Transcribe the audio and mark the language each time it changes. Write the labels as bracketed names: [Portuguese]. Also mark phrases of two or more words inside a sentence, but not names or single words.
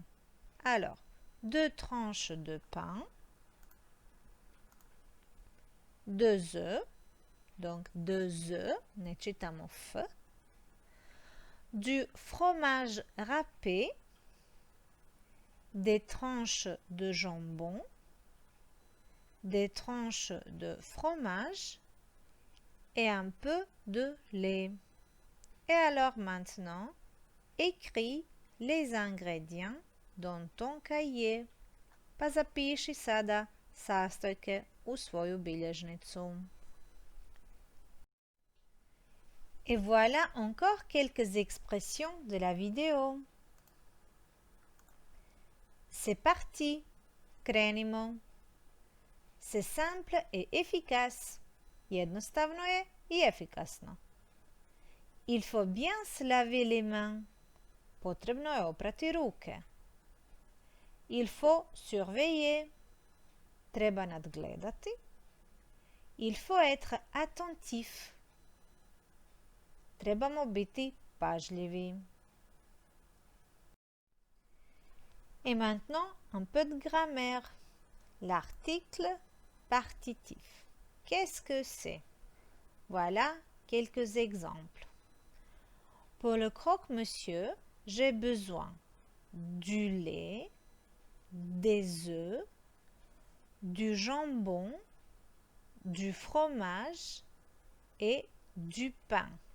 [French] Alors, 2 tranches de pain, 2 œufs, donc 2 œufs, [Croatian] ne čitamo F, [French] du fromage râpé, des tranches de jambon, des tranches de fromage et un peu de lait. Et alors maintenant, écris les ingrédients dans ton cahier. [Croatian] Pa zapiši sada sastojke u svoju bilježnicu. [French] Et voilà encore quelques expressions de la vidéo. C'est parti, krenimo. C'est simple et efficace. [Croatian] Jednostavno je i efikasno. [French] Il faut bien se laver les mains. [Croatian] Potrebno je oprati ruke. [French] Il faut surveiller. [Croatian] Treba nadgledati. [French] Il faut être attentif. [Croatian] Trebamo biti pažljivi. [French] Et maintenant, un peu de grammaire. L'article partitif. Qu'est-ce que c'est? Voilà quelques exemples. Pour le croque-monsieur, j'ai besoin du lait, des œufs, du jambon, du fromage et du pain.